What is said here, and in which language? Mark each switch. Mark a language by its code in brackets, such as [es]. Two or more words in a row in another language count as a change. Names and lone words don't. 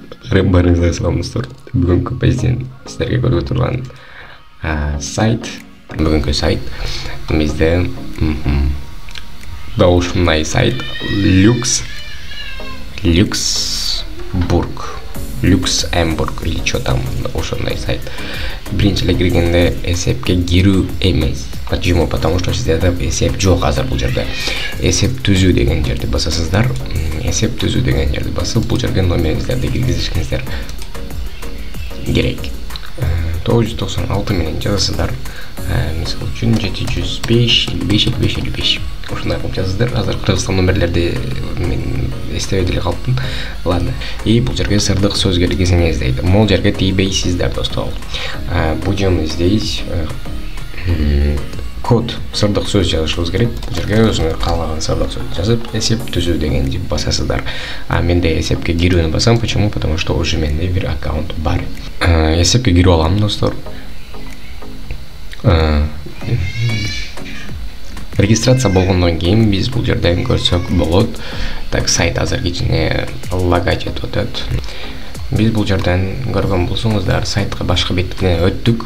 [ky] Барыңызға салам достор. Бүгүнкү биздин сиздерге көргө турган сайт, бүгүнкү сайт бизде да ушундай сайт Люксембург [ru] или что там [ky] ошондой сайт. Биринчи эле киргенде эсепке кирүү эмес. [ru] Почему? Потому что [ky] сиздерде эсеп жок азыр бул жерде. Эсеп түзүү деген жерди басасыздар. Эсеп түзүү деген жерди басып, бул жерге номериңиздерди киргизишиңиздер керек. 996 менен жазасыздар. Мисалы үчүн 705 55 ошондой кылып жазасыздар. Азыр Кыргызстан номерлерди мен эстебей деле калыптым. [ru] Ладно. [ky] И бул жерге сырдык сөз киргизиңиз дейт. Могул жерге тийбейсиздер достор. [ru] Будем здесь код [ky] сырдык сөз жазышыбыз керек. Бул жерге өзүңөр каалаган сырдык сөз жазып, эсеп түзүү дегенди басасыздар. Менде эсепке кирүүнү басам. [ru] Почему? Потому что уже [ky] менде бир аккаунт бар. Эсепке кирип алам достор. Регистрация болгондон кийин биз бул жерден көрсөк болот. Так, сайт азыр кичине лагать этип атат. Биз бул жерден көргөн болсоңуздар, сайтка башка бетине өттүк.